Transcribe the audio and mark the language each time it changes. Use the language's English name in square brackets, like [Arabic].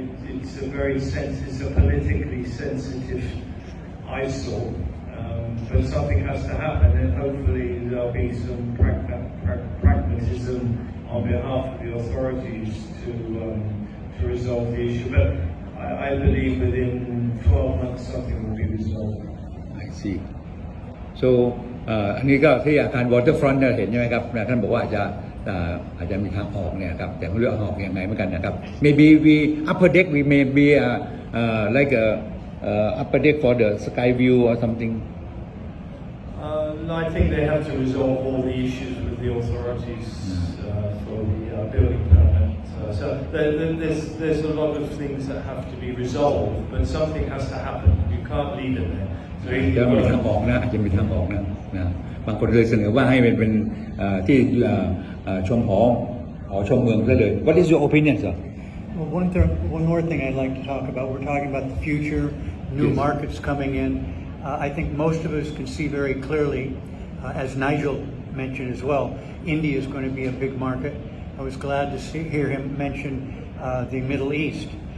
[English] It's a politically sensitive eyesore. But something has to happen, and hopefully there'll be some pragmatism on behalf of the authorities to resolve the issue. But I believe within 12 months something will be resolved. I see so [Thai] อันนี้ก็ที่อาคาร waterfront เนี่ยเห็นใช่ไหมครับท่านบอกว่าอาจจะมีทางออกเนี่ยครับแต่ไม่รู้ออกยังไงเหมือนกันนะครับ [English] maybe we upper deck we may be like a upper deck for the sky view or something I think they have to resolve all the issues with the authorities for the building permit. So there's a lot of things that have to be resolved, but something has to happen. You can't leave it there. So [Thai] จะมีทางออกนะอาจจะมีทางออกนะบางคนเคยเสนอว่าให้เป็นที่ชมหอชมเมืองซะเลย [English] What is your opinion sir Well, one more thing I'd like to talk about. We're talking about the future, new Yes. markets coming in. I think most of us can see very clearly, as Nigel mentioned as well, India is going to be a big market. I was glad to hear him mention the Middle East.